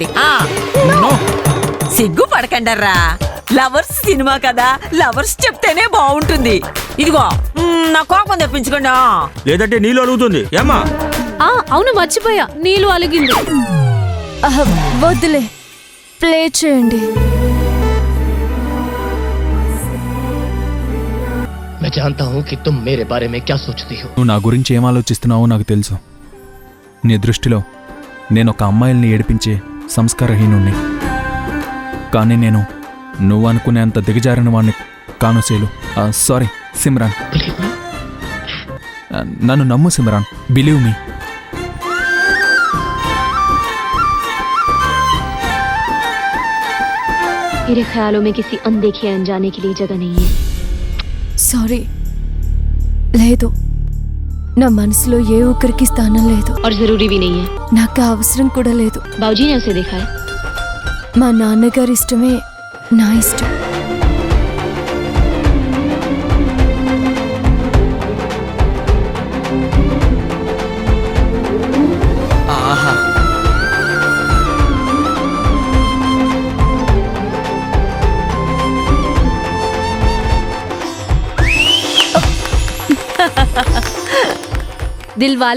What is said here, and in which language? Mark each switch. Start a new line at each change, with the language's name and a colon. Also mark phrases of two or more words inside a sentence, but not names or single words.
Telugu: సిగ్గు పడకండర్రా, లవర్స్ సినిమా కదా, లవర్స్ చెప్తేనే బాగుంటుంది. ఇదిగో, నా కోపం తెప్పించుకోండి. లేదంటే నీళ్ళు అలుగుతుంది ఏమ్మా? అవును, మర్చిపోయా, నీళ్ళు అలిగింది. వద్దులే, ప్లే చేయండి.
Hindi: मैं जानता हूं कि तुम मेरे बारे में क्या सोचती हो.
Telugu: నువ్వు నా గురించి ఏం ఆలోచిస్తున్నావో నాకు తెలుసు. నీ దృష్టిలో నేను ఒక అమ్మాయిల్ని ఏడిపించే సంస్కారహీనుణ్ణి. కానీ నేను నువ్వు అనుకునేంత దిగజారిన వాడిని కానుసేలు. సారీ సిమ్రాన్, నన్ను నమ్ము సిమ్రాన్,
English: believe me.
Hindi: मेरे ख्यालों में किसी अनदेखे अनजाने के लिए जगह नहीं है.
Telugu: సారీ, లేదు, నా మనసులో ఏ ఒక్కరికి స్థానం లేదు.
Hindi: और जरूरी भी नहीं है.
Telugu: నాకు ఆ అవసరం కూడా లేదు.
Hindi: बाबूजी ने उसे देखा है.
Telugu: మా నాన్నగారి ఇష్టమే నా ఇష్టం. ఆహా,
Hindi: दिल वाले